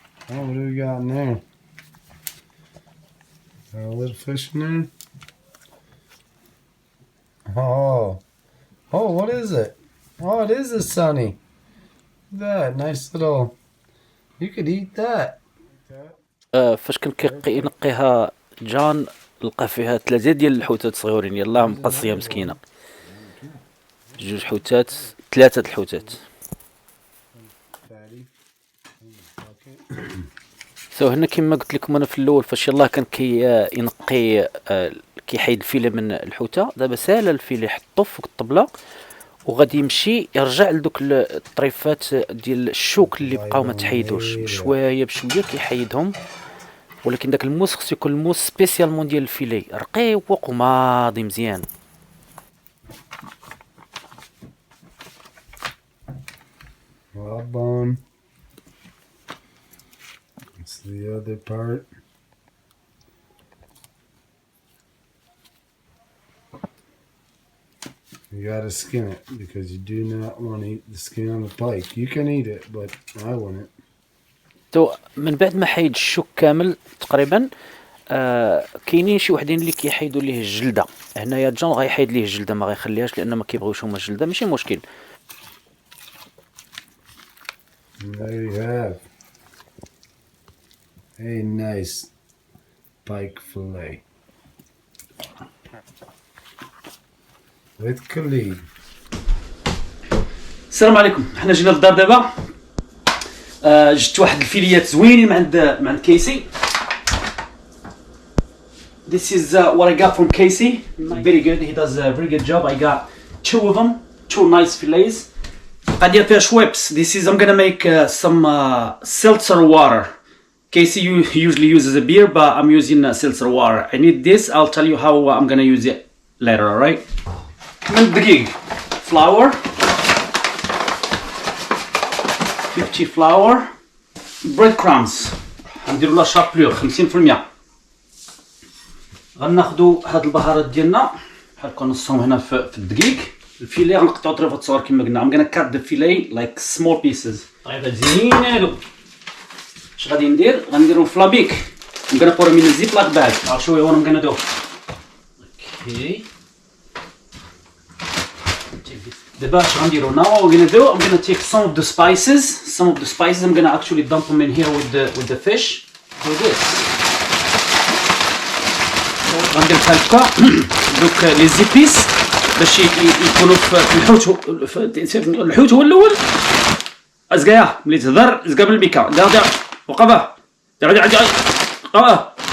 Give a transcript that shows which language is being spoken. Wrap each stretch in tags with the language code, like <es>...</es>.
<en>Oh, what do we got in there? Got a little fish in there. Oh, what is it? Oh, it is a sunny. Look at that nice little. You could eat that.</en> <ar>فاش كان كينقيها جان لقى فيها 3 ديال الحوتات صغيورين، يلاه مقصيه مسكينه، 2 حوتات 3 الحوتات. هنا كما قلت لكم انا في الاول فاش يلاه كان كينقي كيحيد الفيله من الحوته. دابا سال الفيله يحطو فوق الطبله وغادي يمشي يرجع لدوك الطريفات ديال الشوك اللي بقاو ما تحيدوش، بشويه بشويه كيحيدهم. ولكن داك الموس خصو يكون الموس سبيسيالمون ديال الفيلي رقيق وماضي مزيان.</ar> <en>Bone. It's the other part. You gotta skin it because you do not want to eat the skin on the pike. You can eat it, but I wouldn't.</en> <ar>تو من بعد ما حيد الشوك كامل تقريبا كاينين شي وحدين اللي كيحيدوا ليه الجلده. هنايا جون غيحيد ليه الجلده، ما غيخليهاش لان ما كيبغيوش هما الجلده، ماشي مشكل.</ar> <en>And there you have a nice pike fillet with Khalid.</en> <ar>السلام عليكم. حنا جينا للدار دابا، جبت واحد الفيليات زوينين من عند كيسي.</ar> <en>This is what I got from Casey. Very good. He does a very good job. I got 2 of them, 2 nice fillets.</en> <ar>غادي فيها شويبس.</ar> <en>This is I'm gonna make some seltzer water. Casey usually uses a beer, but I'm using seltzer water. I need this. I'll tell you how I'm gonna use it later. All right.</en> <ar>من الدقيق</ar> <en>flour, 50 flour, breadcrumbs.</en> <ar>غنديروا لا شابلور 50%. غناخدو هاد البهارات ديالنا بحال هكا نصهم هنا في الدقيق. الفيلي غنقطعو طريفات صغار كما قلنا.</ar> <en>I'm gonna cut the fillet like small pieces.</en> <ar>طريفات زينين هادو. اش غادي ندير؟ غنديرهم في لابيك.</ar> <en>I'm gonna put them in a ziploc bag. I'll show you what I'm gonna do. Okay.</en> <ar>دابا اش غنديرو</ar> <en>now what we're gonna do, I'm gonna take some of the spices. I'm gonna actually dump them in here with the fish. Do this.</en> <ar>غندير بحال هكا دوك لي زيبيس باش يكونوا في الحوت. الحوت هو الاول. ازكايا ملي تهضر زكا بالبيكا دار وقفه دار وقفه.</ar>